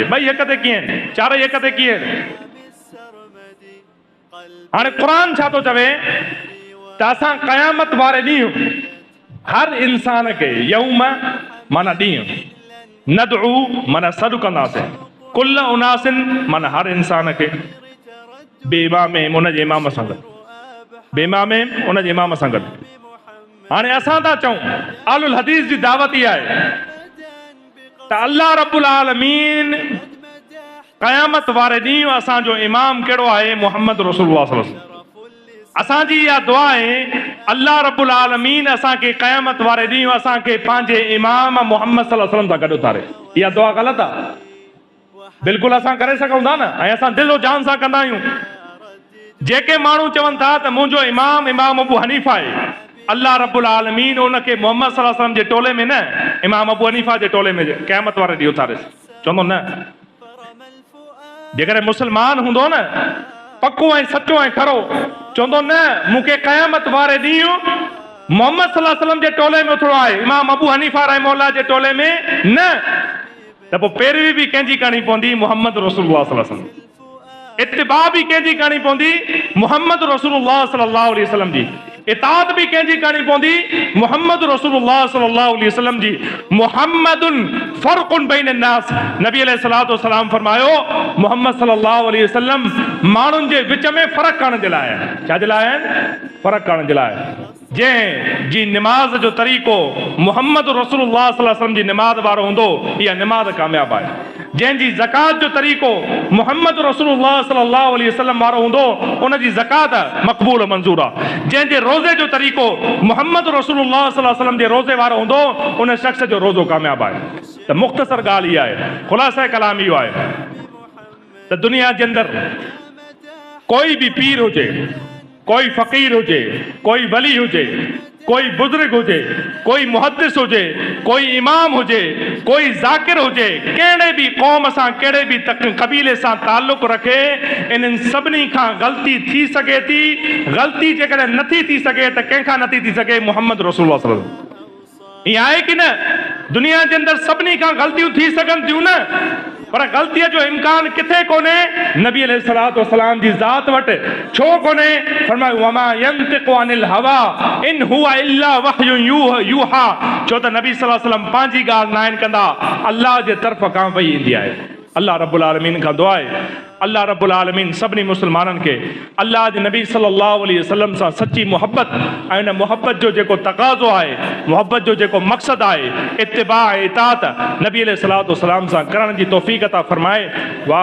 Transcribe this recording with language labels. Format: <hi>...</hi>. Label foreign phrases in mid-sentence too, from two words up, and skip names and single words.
<sd>ॿई हक़ ते कीअं, चारई हक़ ते कीअं? हाणे क़ुर छा थो चवे त असां क़यामत वारे ॾींहुं हर इंसान खे, यौम माना ॾींहुं, नदउ माना सॾु कंदासीं,</sd> <ar>كل أناس</ar> <sd>माना हर इंसान खे, बेइमामिहिम उनजे इमाम सां गॾु, बेइमामिहिम उनजे इमाम सां गॾु। हाणे असां था चऊं आलुल हदीस जी दावत इहा आहे त</sd> <ar>الله رب العالمين</ar> <sd>क़यामत वारे ॾींहुं असांजो इमाम कहिड़ो आहे?</sd> <ar>محمد رسول الله صلى الله عليه وسلم.</ar> <sd>असांजी इहा दुआ आहे</sd> <ar>الله رب العالمين</ar> <sd>असांखे क़यामत वारे ॾींहुं असांखे पंहिंजे इमाम मुहम्मद</sd> <ar>صلى الله عليه وسلم</ar> <sd>सां गॾु उथारे। इहा दुआ ग़लति आहे? बिल्कुलु असां करे सघूं था न, ऐं असां दिलो जान सां कंदा आहियूं। जेके माण्हू चवनि था त मुंहिंजो इमाम इमाम अबू हनीफा आहे,</sd> <ar>الله رب العالمين</ar> <sd>उनखे मुहम्मद</sd> <ar>صلى الله عليه وسلم</ar> <sd>जे टोले में न, इमाम अबू हनीफा जे टोले में क़यामत वारे ॾींहुं उथारे। चवंदो न, जेकॾहिं मुस्लमान हूंदो न पको ऐं सचो ऐं खरो, चवंदो न मूंखे क़यामत वारे ॾींहुं मुहम्मद</sd> <ar>صلى الله عليه وسلم</ar> <sd>जे टोले में उथिणो आहे, इमाम अबू हनीफा रहमहुल्लाह जे टोले में न, त पोइ पैरवी बि कंहिंजी करणी पवंदी?</sd> <ar>محمد رسول الله صلى الله عليه وسلم.</ar> <sd>इत्तिबा भी कंहिंजी करणी पवंदी?</sd> <ar>محمد رسول الله صلى الله عليه وسلم جي.</ar> <sd>इताअत भी कंहिंजी करणी पवंदी?</sd> <ar>محمد رسول الله صلى الله عليه وسلم جي. محمد فرق بين الناس,</ar> <sd>नबी</sd> <ar>عليه الصلاة والسلام</ar> <sd>फरमायो मुहम्मद</sd> <ar>صلى الله عليه وسلم</ar> <sd>माण्हुनि जे विच में फ़र्क़ु करण जे लाइ आहे। छा जे लाइ आहे? फ़र्क़ु करण जे लाइ। जंहिं जी निमाज़ जो तरीक़ो मुहम्मद</sd> <ar>رسول الله صلى الله عليه وسلم</ar> <sd>जी निमाज़ वारो हूंदो, इहा निमाज़ कामयाब आहे। जंहिंजी ज़कात जो तरीक़ो मुहम्मद</sd> <ar>رسول الله صلى الله عليه وسلم</ar> <sd>वारो हूंदो, उनजी ज़कात मक़बूल मंज़ूर आहे। जंहिंजे रोज़े जो तरीक़ो मुहम्मद</sd> <ar>رسول الله صلى الله عليه وسلم</ar> <sd>जे रोज़े वारो हूंदो, उन शख़्स जो रोज़ो कामयाब आहे। त मुख़्तसर ॻाल्हि इहा आहे, ख़ुलासा कलाम इहो आहे त दुनिया जे अंदरि कोई भी पीर हुजे, कोई फ़क़ीर हुजे, कोई वली हुजे, कोई बुज़ुर्ग हुजे, कोई मुहद्दिस हुजे, कोई इमाम हुजे, कोई ज़ाकिर हुजे, कहिड़े भी क़ौम सां, कहिड़े भी क़बीले सां ताल्लुक़ रखे, इन्हनि सभिनी खां ग़लती थी सघे थी। ग़लती जेकॾहिं नथी थी सघे त कंहिंखां नथी थी सघे?</sd> <ar>محمد رسول الله صلى الله عليه وسلم.</ar> <sd>ईअं आहे कि न? दुनिया जे अंदरि सभिनी खां ग़लतियूं थी सघनि थियूं न, पर ग़लतीअ जो इम्कान किथे कोन्हे? नबी</sd> <ar>عليه الصلاة والسلام</ar> <sd>जी ज़ात वटि छो कोन्हे?</sd> <ar>फरमायो وما ينطق عن الهوى إن هو إلا وحي يوحى.</ar> <sd>छो त नबी</sd> <ar>صلى الله عليه وسلم</ar> <sd>पंहिंजी ॻाल्हि न आहिनि कंदा, अल्लाह जे तरफ़ खां वही ईंदी आहे।</sd> <ar>الله رب العالمين</ar> <sd>खां दुआ आहे</sd> <ar>الله رب العالمين</ar> <sd>सभिनी मुस्लमाननि खे अल्लाह जे नबी</sd> <ar>صلى الله عليه وسلم</ar> <sd>सां सच्ची मोहब्बत ऐं उन मोहब्बत जो जेको तक़ाज़ो आहे, मोहब्बत जो जेको मक़सदु आहे, इत्तिबा इताअत नबी</sd> <ar>عليه الصلاة والسلام</ar> <sd>सां करण जी तौफ़ीक़ अता फ़रमाए।</sd>